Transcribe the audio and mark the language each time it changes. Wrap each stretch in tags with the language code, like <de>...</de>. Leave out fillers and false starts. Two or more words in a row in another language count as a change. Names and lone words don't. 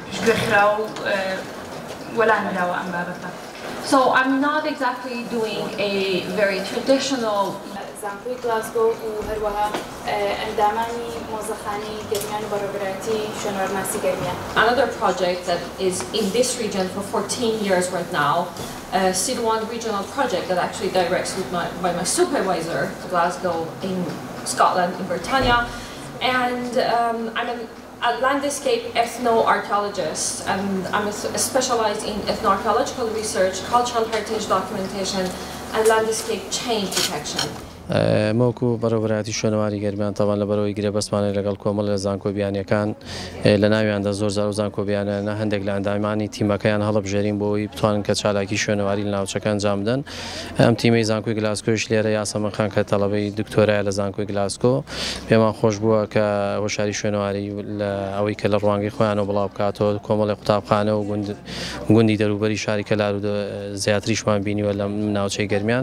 <ckb>گوێخراو وەلان نراوە ئەم بابەتە.</ckb> <en>So I'm not exactly doing a very traditional</en> <ckb>زانکۆی گلاسگۆ و هەروەها ئەندامانی مۆزەخانی گەرمیان و بەڕێوەبەرایەتی شوێنەوارناسی گەرمیان.</ckb> <en>Another project that is in this region for 14 years right now, SID1 regional project that actually directs by my supervisor, Glasgow in Scotland, in Britannia, and I'm a landscape ethno-archaeologist, and I'm specialized in ethno-archaeological research, cultural heritage documentation, and landscape change detection.</en> <ckb>موکو بەڕێوەبەرایەتی شوێنەواری گەرمیان تاوان لە بەرەوەی گرێ بەسمانە لەگەڵ کۆمەڵ لە زانکۆبیانیەکان لە ناویاندا زۆر زار و زانکۆبیانە هەندێک لە ئەندامانی تیمەکەیان هەڵبژێرین بۆی بتوانن کە چالاکی شوێنەواری لە ناوچەکان انجام بدەن. ئەم تیمەی زانکۆی گلاسکۆیش لێرە یاسەمەن خان کە تەڵەبەی دکتۆرایە لە زانکۆی گلاسکۆ پێمان خۆش بووە کە هۆشیاری شوێنەواری لە ئەوەی کە لە ڕوانگەی خۆیانەوە بڵاو بکاتەوە کۆمەڵی قوتابخانە و گوندی دەروبەری شاری کەلار و زیاتریشمان بینیوە لە ناوچەی گەرمیان.</ckb>